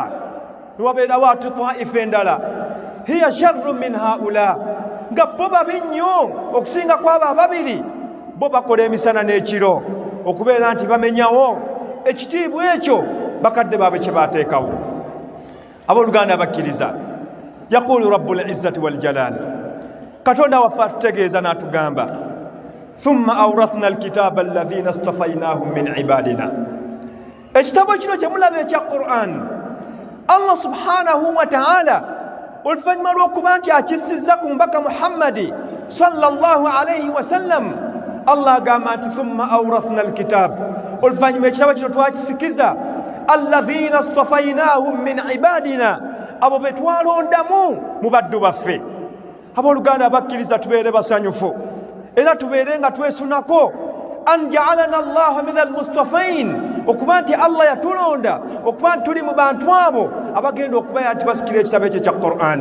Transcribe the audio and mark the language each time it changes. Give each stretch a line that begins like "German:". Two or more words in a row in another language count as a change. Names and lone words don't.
Ganda: Niwabeerawo ate Taifa endala,
Arabic: هي شر من حولا,
Ganda: nga bo babi nnyo okusinga kwabo ababiri. Bo bakola emisana n'ekiro okubeera nti bamenyawo ekitiibwa ekyo bakadde baabwe kye baateekawo. Abooluganda abakkiriza,
Arabic: يقول رب العزة والجلال,
Ganda: Katonda waffe atutegeeza n'atugamba,
Arabic: ثم أورثنا الكتاب الذين اصطفيناهم من عبادنا.
Ganda: Ekitabo kino kye mulaba ekya Qur'an, Allah
Arabic: سبحانه وتعالى
Ganda: oluvannyuma lw'okuba nti akissizza ku mbaka Muhammadi
Arabic: صلى الله عليه وسلم,
Ganda: Allah agamba nti
Arabic: ثم أورثنا الكتاب,
Ganda: oluvannyuma ekitabo kino twakisikiza
Arabic: الذين اصطفيناهم من عبادنا,
Ganda: abo be twalondamu mu baddu baffe. Abooluganda abakkiriza, tubeere basanyufu era tubeere nga twesunako
Arabic: أن جعلنا الله من المصطفين,
Ganda: okuba nti Allah yatulonda okuba nti tuli mu bantu abo abagenda okubeera nti basikira ekitabo ekyo ekya Qur'an.